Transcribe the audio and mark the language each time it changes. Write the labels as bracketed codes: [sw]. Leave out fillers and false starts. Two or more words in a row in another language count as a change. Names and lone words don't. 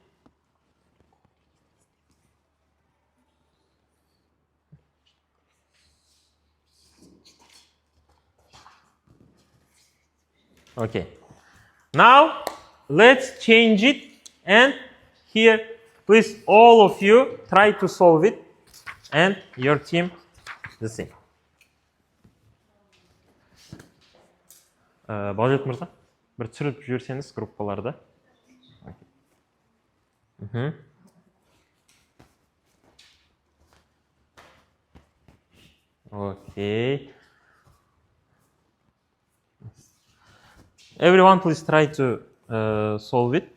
[en] Okay. Now let's change it, and here, please, all of you try to solve it, and your team the same. [kk] Балжет мырза, бір түсіріп жіберсеңіз группаларда. [en] Okay. Everyone, please try to solve it.